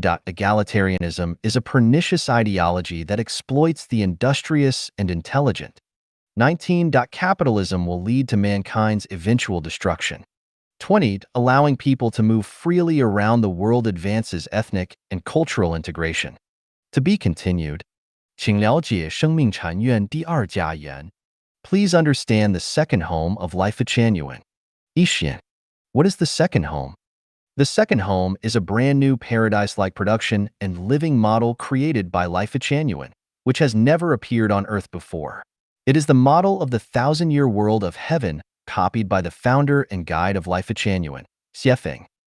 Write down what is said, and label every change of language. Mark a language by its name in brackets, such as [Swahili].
[English] Egalitarianism is a pernicious ideology that exploits the industrious and intelligent. 19. Capitalism will lead to mankind's eventual destruction. 20. Allowing people to move freely around the world advances ethnic and cultural integration. To be continued. [Chinese] 请了解生命禅院第二家言. [English] Please understand the second home of Life Genuine. Ishian. What is the second home? The second home is a brand new paradise-like production and living model created by Life Genuine, which has never appeared on Earth before. It is the model of the thousand-year world of heaven copied by the founder and guide of Life Genuine, Xiefeng.